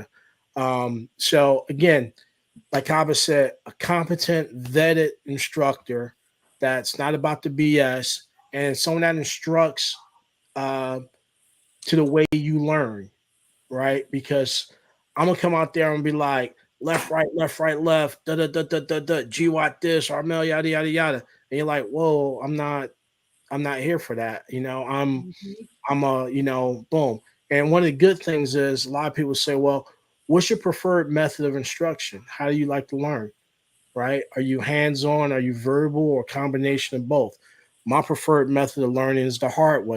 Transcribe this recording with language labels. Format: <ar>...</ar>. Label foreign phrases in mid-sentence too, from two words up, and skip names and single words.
<en>So again, like Kaba said, a competent, vetted instructor that's not about the BS, and someone that instructs to the way you learn, right? Because I'm gonna come out there and be like, left, right, left, da da da da da da, GWAT this, Armel, yada yada yada, and you're like, whoa, I'm not here for that. I'm a boom. And one of the good things is a lot of people say, well, what's your preferred method of instruction? How do you like to learn? Right? Are you hands-on? Are you verbal, or a combination of both? My preferred method of learning is the hard way.</en>